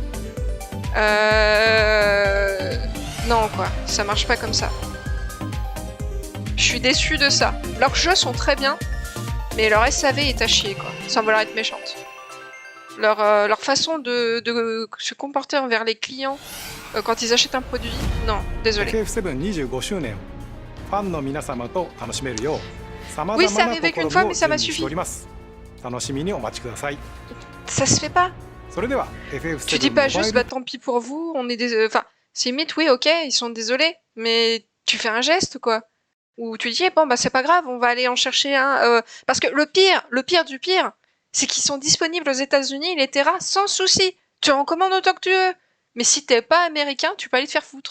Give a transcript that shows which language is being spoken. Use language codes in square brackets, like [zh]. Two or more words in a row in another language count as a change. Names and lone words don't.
[fr] Non quoi, ça marche pas comme ça. Je suis déçue de ça. Leurs jeux sont très bien, mais leur SAV est à chier quoi, sans vouloir être méchante. Leur façon de se comporter envers les clients quand ils achètent un produit, non, désolé. [ja] FF725 周年ファンの皆様と楽しめるよう様々 [fr] Oui, [ja] な [fr] c'est arrivé [ja] 試 [fr] qu'une [ja] み [fr] fois, [ja] を [fr] mais ça [ja] 準備 [fr] m'a [ja] して [fr] suffi. [ja] おります。楽しみにお待ちください。 [fr] Ça se fait pas. [ja] それでは FF7 [fr] Tu dis pas juste, [ja] モバイル [fr] bah tant pis pour vous, on est des... Enfin, c'est limite, oui, ok, ils sont désolés, mais tu fais un geste, quoi. Ou tu dis, bon, bah c'est pas grave, on va aller en chercher un... Parce que le pire du pire, c'est qu'ils sont disponibles aux États-Unis, les Terra, sans souci. Tu en commandes autant que tu veux. Mais si t'es pas américain, tu peux aller te faire foutre.